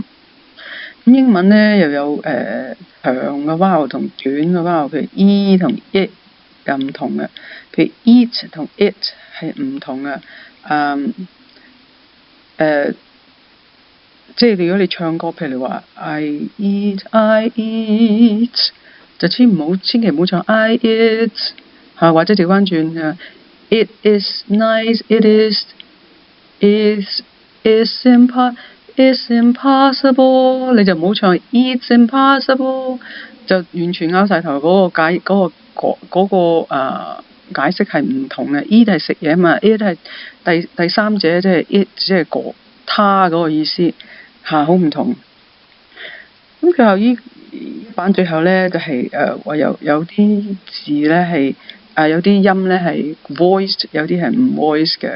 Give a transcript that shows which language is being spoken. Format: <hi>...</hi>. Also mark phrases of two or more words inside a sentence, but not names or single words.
<yue>咁英文咧又有長嘅 vowel 同短嘅 vowel，譬如 e 同 it 又唔同嘅，譬如 eat 同 it 係唔同嘅。即係如果你唱歌，譬如話</yue> <en>I eat，</en> <yue>就千祈唔好唱</yue> <en>I eat</en> <yue>嚇，或者調翻轉</yue> <en>It is nice, it's impossible，</en> <yue>你就唔好唱</yue> <en>It's impossible，</en> <yue>就完全拗晒頭嗰個解釋係唔同嘅。Eat 係食嘢嘛 ，it 係第三者，即係 it 即係他嗰個意思嚇，好唔同。咁最後呢版最後咧就係話有啲字咧係有啲音咧係 voiced， 有啲係唔 voiced 嘅。</yue>